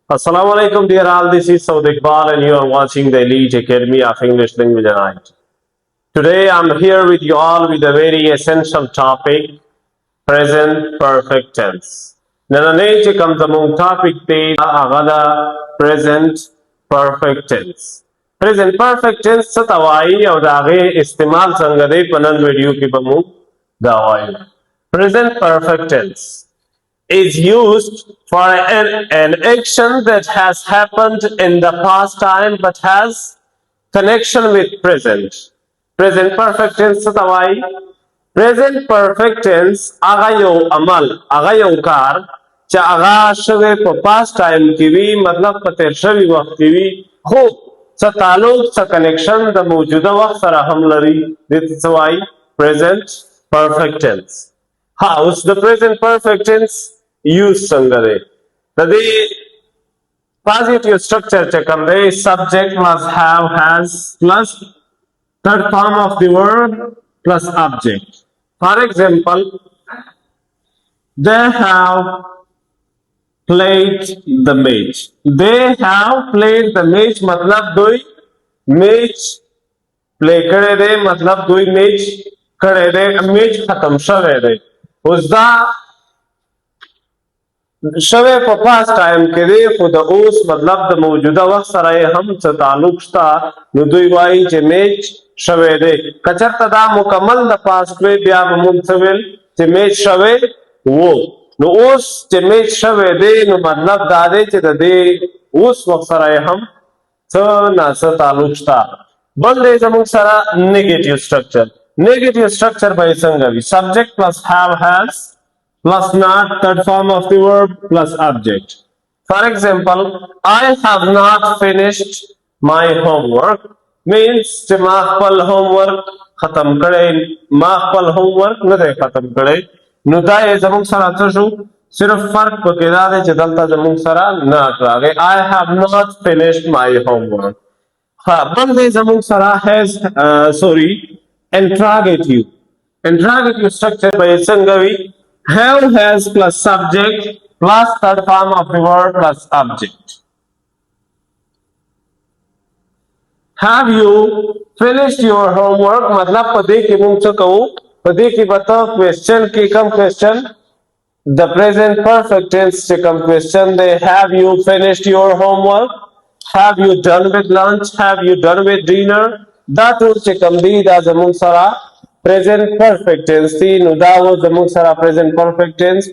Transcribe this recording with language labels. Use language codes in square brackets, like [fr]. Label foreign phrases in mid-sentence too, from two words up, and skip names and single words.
[en] Assalamu alaikum, dear all. This is Saud Iqbal, and you are watching the Elite Academy of English Language and IT. Today, I'm here with you all with a very essential topic: present perfect tense. [ps] نننی چې کوم زموږ topic دی هغه دا [en] present perfect tense. Present perfect tense [ps] څه ته وایي او د هغې استعمال څنګه دی په نن ویډیو کې به موږ دا وایو. [en] Present perfect tense is used for an action that has happened in the past time but has connection with present. Present perfect tense [ps] څه ته وایي؟ [en] Present perfect tense [ps] هغه یو عمل، هغه یو کار چې هغه شوی په [en] past time [ps] کې وي، مطلب په تیر شوي وخت کې وي، خو څه تعلق څه کنیکشن د موجوده وخت سره هم لري. دې ته څه وایي؟ [en] Present perfect tense. How's the present perfect tense use [ps] څنګه دی؟ د دې [en] positive structure [ps] چې کوم دی [en] subject must have has plus third form of the word plus object. For example, they have played the match. They have played the match [ps] मतलब دوی [en] match play [ps] کړی دی، مطلب دوی match کړی دی، match ختم شوی دی. اوس دا شوی په [en] past time [ps] کې دی، خو د اوس مطلب د موجوده وخت سره یې هم څه تعلق شته، نو دوی وایي چې میچ شوی دی. که چېرته دا مکمل د پاسټ وی بیا به موږ څه ویل چې میچ شوی و. نو اوس چې میچ شوی دی نو مطلب دا دی چې د دې اوس وخت سره یې هم څه ناڅه تعلق شته. بل دی زموږ سره [en] negative structure. negative structure [ps] به یې څنګه وي؟ [en] subject plus have has plus not, third form of the verb plus object. For example, I have not finished my homework means [ps] چې ما خپل homework ختم کړی، ما خپل homework نه دی ختم کړی. نو دا یې زموږ سره څه شو؟ صرف فرق پکې دا دی چې دلته زموږ سره not راغی. [en] I have not finished my homework. [ps] بل دی زموږ سره [en] has interrogative. Interrogative structure به یې څنګه وي؟ Have has plus subject plus third form of the word plus object. Have you finished your homework? [ps] मतलब په دې کې موږ څه کوو؟ په دې کې به ته question کې کوم [en] question the present perfect tense [ps] چې کوم question دی [en] have you finished your homework, have you done with lunch, have you done with dinner. [ps] دا ټول چې کوم دی دا زموږ سره [en] present perfect tense [ps] دی. نو دا و زموږ سره [en] present perfect tense.